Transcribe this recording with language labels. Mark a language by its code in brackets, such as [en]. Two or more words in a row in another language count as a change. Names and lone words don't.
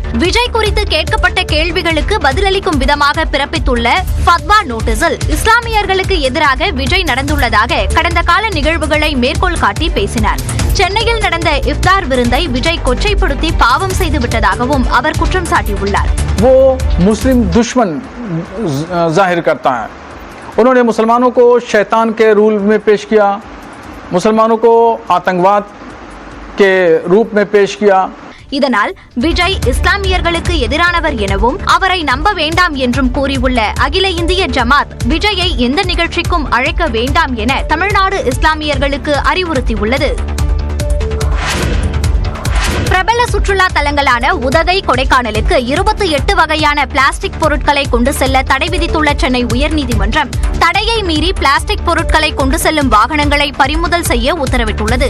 [ta] விஜய் குறித்து கேட்கப்பட்ட கேள்விகளுக்கு பதிலளிக்கும் விதமாக பிறப்பித்துள்ள ஃபத்வா நோட்டீஸில் இஸ்லாமியர்களுக்கு எதிராக விஜய் நடந்துள்ளதாக கடந்த கால நிகழ்வுகளை மேற்கோள் காட்டி பேசினார். சென்னையில் நடந்த இஃப்தார் விருந்தை விஜய் கொச்சைப்படுத்தி பாவம் செய்து விட்டதாகவும் அவர் குற்றம் சாட்டியுள்ளார். [hi] वो मुस्लिम दुश्मन जाहिर करता है. उन्होंने मुसलमानों को शैतान के रूल में पेश किया, मुसलमानों को आतंकवाद के रूप में पेश किया. [ta] இதனால் விஜய் இஸ்லாமியர்களுக்கு எதிரானவர் எனவும் அவரை நம்ப வேண்டாம் என்றும் கூறியுள்ள அகில இந்திய ஜமாத் விஜயை எந்த நிகழ்ச்சிக்கும் அழைக்க வேண்டாம் என தமிழ்நாடு இஸ்லாமியர்களுக்கு அறிவுறுத்தியுள்ளது. பிரபல சுற்றுலா தலங்களான உதகை, கொடைக்கானலுக்கு 28 வகையான பிளாஸ்டிக் பொருட்களை கொண்டு செல்ல தடை விதித்துள்ள சென்னை உயர்நீதிமன்றம் தடையை மீறி பிளாஸ்டிக் பொருட்களை கொண்டு செல்லும் வாகனங்களை பறிமுதல் செய்ய உத்தரவிட்டுள்ளது.